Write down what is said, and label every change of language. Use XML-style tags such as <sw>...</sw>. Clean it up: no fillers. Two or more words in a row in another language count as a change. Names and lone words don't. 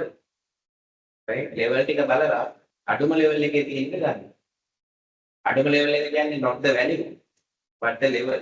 <si>Right? Level ටික බලලා අඩුම level එකේ තියෙන්න ගන්න. අඩුම level එක කියන්නේ</si> <en>not the value but the level.</en>